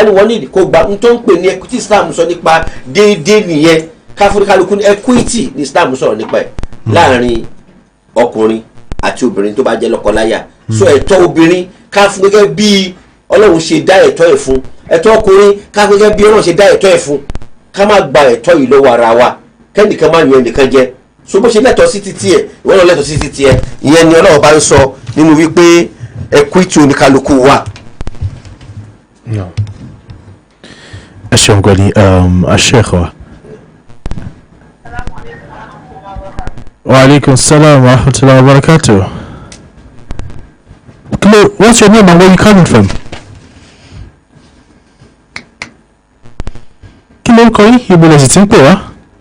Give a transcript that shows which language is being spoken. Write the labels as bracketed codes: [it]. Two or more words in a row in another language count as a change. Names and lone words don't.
[yo] ni wọ́n níìdì kó gbà n tó ń pè ní equity Islam sọ nípa déédéé nìyẹn káfíńkálukú ní equity ní Islam sọ̀rọ̀ nípa ẹ̀ láàrin ọkùnrin àti obìnrin tó bá jẹ́ lọ́kọláya so ẹ̀tọ́ obìnrin ká fún gẹ́gẹ́ bí Ọlọ́run ṣe dá ẹ̀tọ́ ẹ̀ fún ẹ̀tọ́ ọkùnrin ká fún gẹ́gẹ́ bí Ọlọ́run ṣe dá ẹ̀tọ́ ẹ̀ fún ká má gba ẹ̀tọ́ yìí lọ́wọ́ ara wa kẹ́nìkan má yan ẹnìkan jẹ so bó ṣe lẹ́tọ̀ọ́ sí títí ẹ̀ ìwọ́n náà lẹ́tọ̀ọ́ sí títí ẹ̀ ìyẹn ni Ọlọ́run bá ń sọ nínú wípé equity oníkálukú wà. ẹ ṣeun gan ni aṣẹ́kọ̀ọ́. [ar] وعليكم السلام ورحمة الله وبركاته. [en] What's your name and where you coming from? [yo] Kí ló ń kọ yín? Ibo lẹ sì ti ń pè wá?